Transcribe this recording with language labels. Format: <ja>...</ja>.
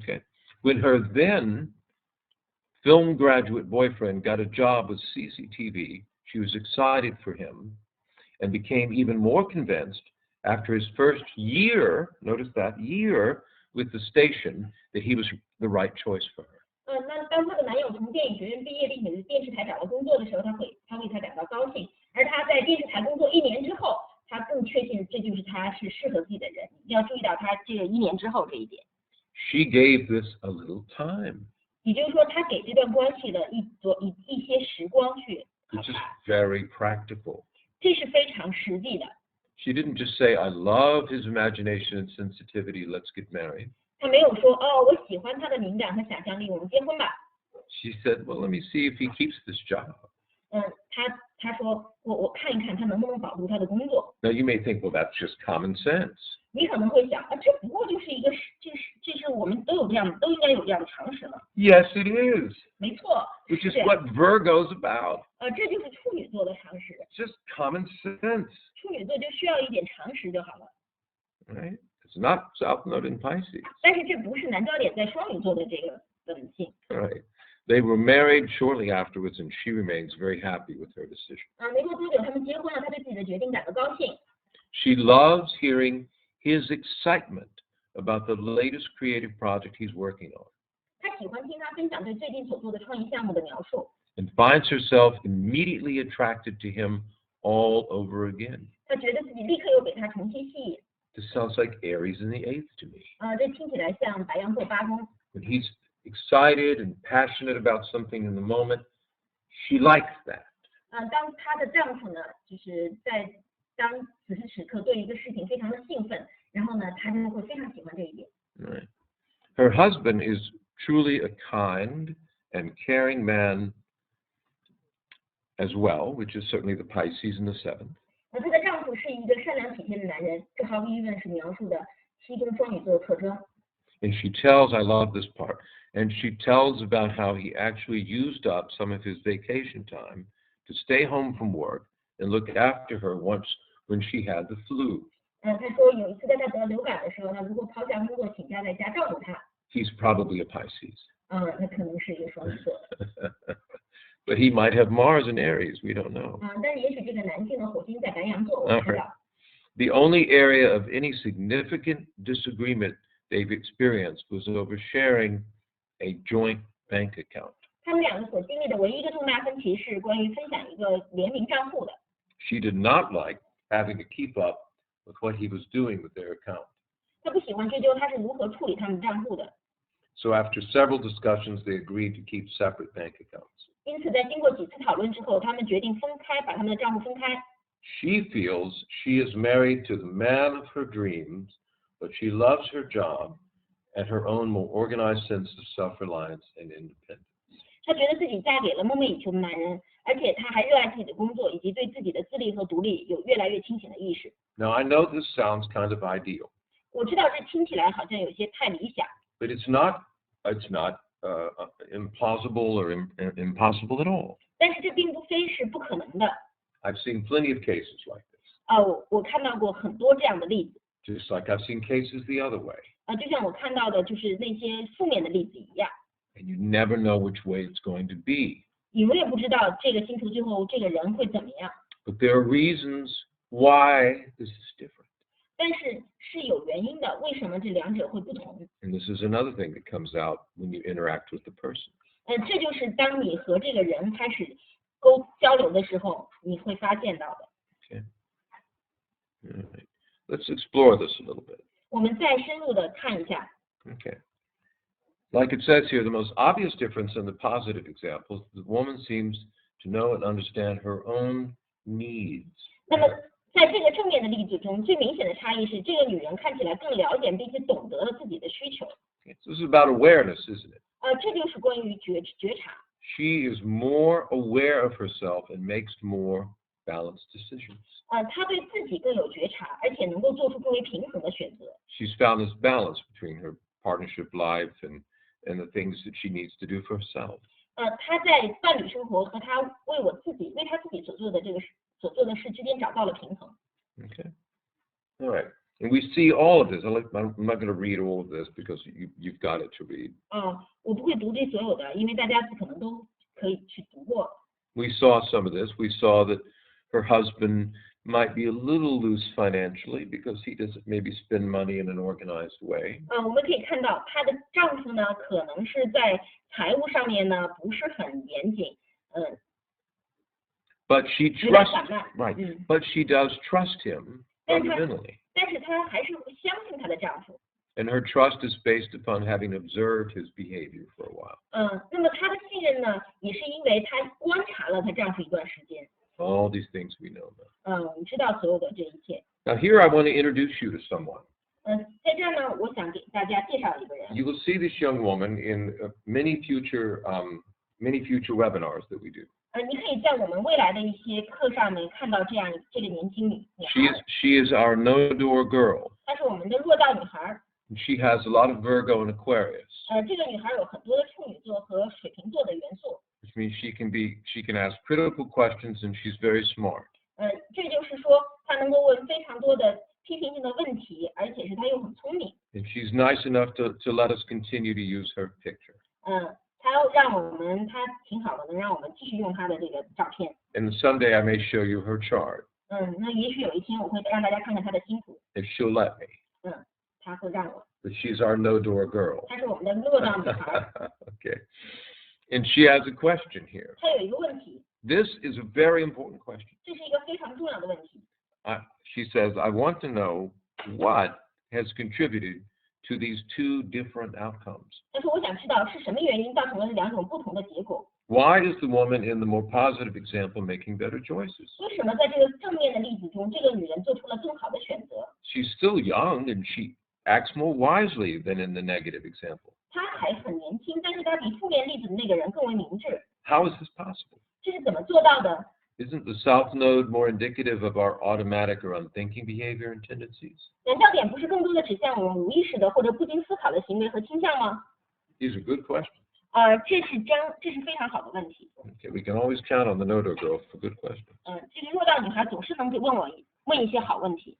<en>Okay. When her then film graduate boyfriend got a job with CCTV, she was excited for him and became even more convinced after his first year, notice that, year with the station, that he was the right choice for her.</en> <zh>那当她的男友从电影学院毕业，并且在电视台找到工作的时候，她为他感到高兴。而她在电视台工作1年之后，她更确信这就是他是适合自己的人，一定要注意到他这个1年之后这一点。</zh> <en>She gave this a little time.</en> <zh>也就是说，他给这段关系的一些时光去考</zh> <en>Which is</en> <zh>察，</zh> <en>very practical.</en> <zh>这是非常实际的。</zh> <en>She didn't just say, I love his imagination and sensitivity, let's get married.</en> <zh>他没有说哦，我喜欢他的敏感和想象力，我们结婚吧。</zh> <en>She said, well, let me see if he keeps this job.</en> <zh>他说我看一看他能不能保住他的工作。</zh> <en>Now you may think, well, that's just common sense.</en> <zh>你可能会想啊，这不过就是一个这是我们都应该有这样的常识嘛。</zh> <en>Yes, it is.</en> <zh>没错，</zh> <en>Which is</en> <zh>是</zh> <en>what Virgo's about.</en> <zh>这就是处女座的常识。</zh> <en>Just common sense.</en> <zh>处女座就需要一点常识就好了。</zh> <en>Right? It's not South Node in Pisces.</en> <zh>但是这不是南焦点在双鱼座的这个本性。</zh> <en>Right. They were married shortly afterwards, and she remains very happy with her decision.</en> <zh>没过多久他们结婚了，他对自己的决定感到高兴。</zh> <en>She loves hearing his excitement about the latest creative project he's working on,</en> <zh>他喜欢听他分享对最近所做的创意项目的描述。</zh> <en>and finds herself immediately attracted to him all over again.</en> <zh>他觉得自己立刻又被他重新吸引。</zh> <en>This sounds like Aries in the 8th to me.</en> <zh>这听起来像白羊座8宫。</zh> <en>When he's excited and passionate about something in the moment, she likes that.</en> <zh>当她的丈夫呢，就是当此时此刻对一个事情非常的兴奋，然后呢，她就会非常喜欢这一点。</zh> <en>Right. Her husband is truly a kind and caring man as well, which is certainly the Pisces in the 7th.</en> <zh>她的丈夫是一个善良体贴的男人，这毫无疑问是描述的7宫双鱼座的特征。</zh> <en>And she tells, I love this part, and she tells about how he actually used up some of his vacation time to stay home from work and look after her once when she had the flu.</en> <zh>他说有一次在他得流感的时候，他如果抛下工作请假在家照顾他。</zh> <en>He's probably a Pisces.</en> <zh>他可能是一个双鱼座。</zh> <en>But he might have Mars in Aries, we don't know.</en> <zh>但是也许这个男性的火星在白羊座，我不知道。</zh> <en>The only area of any significant disagreement they've experienced was over sharing a joint bank account.</en> <zh>他们两个所经历的唯一一个重大分歧是关于分享一个联名账户的。</zh> <en>She did not like having to keep up with what he was doing with their account.</en> <zh>他不喜欢追究他是如何处理他们账户的。</zh> <en>So after several discussions, they agreed to keep separate bank accounts.</en> <zh>因此，在经过几次讨论之后，他们决定分开，把他们的账户分开。</zh> <en>She feels she is married to the man of her dreams, but she loves her job and her own more organized sense of self-reliance and independence.</en> <zh>她觉得自己嫁给了梦寐以求的男人，而且她还热爱自己的工作，以及对自己的自立和独立有越来越清醒的意识。</zh> <en>Now, I know this sounds kind of ideal,</en> <zh>我知道这听起来好像有些太理想，</zh> <en>but it's not implausible or impossible at all.</en> <zh>但是这并不非是不可能的。</zh> <en>I've seen plenty of cases like this,</en> <zh>我看到过很多这样的例子，</zh> <en>just like I've seen cases the other way.</en> <zh>就像我看到的就是那些负面的例子一样。</zh> <en>And you never know which way it's going to be.</en> <zh>你永远不知道这个星球最后这个人会怎么样，</zh> <en>But there are reasons why this is different.</en> <zh>但是是有原因的，为什么这两者会不同？</zh> <en>And this is another thing that comes out when you interact with the person.</en> <zh>这就是当你和这个人开始交流的时候，你会发现到的。</zh> <en>Okay. All right. Let's explore this a little bit.</en> <zh>我们再深入的看一下。</zh> <en>Okay. Like it says here, the most obvious difference in the positive examples, the woman seems to know and understand her own needs.</en> <zh>那么在这个正面的例子中，最明显的差异是，这个女人看起来更了解并且懂得了自己的需求。</zh> <en>Okay. So this is about awareness, isn't it?</en> <zh>这就是关于觉察。</zh> <en>She is more aware of herself and makes more balanced decisions.</en> <zh>她对自己更有觉察，而且能够做出更为平衡的选择。</zh> <en>She's found this balance between her partnership life and the things that she needs to do for herself.</en> <zh>她在伴侣生活和她为她自己所做的事之间找到了平衡。</zh> <en>Okay. All right. And we see all of this. I'm not going to read all of this because you've got it to read.</en> <zh>我不会读这所有的，因为大家可能都可以去读过。</zh> <en>We saw some of this. We saw that her husband might be a little loose financially because he doesn't maybe spend money in an organized way.</en> <zh>我们可以看到她的丈夫呢，可能是在财务上面呢不是很严谨，</zh> <en>But she</en> <zh>有点</zh> <en>trusts</en> <zh>散漫。</zh> <en>right. But she does trust him. fundamentally.</en> <zh>但是她还是会相信她的丈夫。</zh> <en>And her trust is based upon having observed his behavior for a while.</en> <zh>那么她的信任呢，也是因为她观察了她丈夫一段时间。</zh> <en>All these things we know about.</en> <zh>你知道所有的这一切。</zh> <en>Now here I want to introduce you to someone.</en> <zh>在这儿呢，我想给大家介绍一个人。</zh> <en>You will see this young woman in many future webinars that we do.</en> <zh>你可以在我们未来的一些课上面看到这个年轻女孩。</zh> <en>She is our no-door girl.</en> <zh>她是我们的落道女孩。</zh> <en>She has a lot of Virgo and Aquarius.</en> <zh>这个女孩有很多的处女座和水瓶座的元素。</zh> <en>Which means she can ask critical questions and she's very smart.</en> <zh>这就是说，她能够问非常多的批评性的问题，而且是她又很聪明。</zh> <en>And she's nice enough to let us continue to use her picture.</en> <zh>她挺好的，能让我们继续用她的这个照片。</zh> <en>And someday I may show you her chart.</en> <zh>那也许有一天我会让大家看看她的星图。</zh> <en>If she'll let me.</en> <zh>她会让我。</zh> <en>But she's our no-door girl.</en> <zh>她是我们的落道女孩。</zh> <en>Okay. And she has a question here.</en> <zh>她有一个问题。</zh> <en>This is a very important question.</en> <zh>这是一个非常重要的问题。</zh> <en>She says, I want to know what has contributed to these two different outcomes.</en> <zh>但是我想知道是什么原因造成了两种不同的结果。</zh> <en>Why is the woman in the more positive example making better choices?</en> <zh>为什么在这个正面的例子中，这个女人做出了更好的选择？</zh> <en>She's still young and she acts more wisely than in the negative example.</en> <zh>她还很年轻，但是她比负面例子的那个人更为明智。</zh> <en>How is this possible?</en> <zh>这是怎么做到的？</zh> <en>Isn't the South Node more indicative of our automatic or unthinking behavior and tendencies?</en> <zh>难道点不是更多的指向我们无意识的或者不经思考的行为和倾向吗？</zh> <en>These are good questions.</en> <zh>这是非常好的问题。</zh> <en>Okay, we can always count on the Nodo girl for good questions,</en> <zh>这个落道女孩总是能问一些好问题。</zh>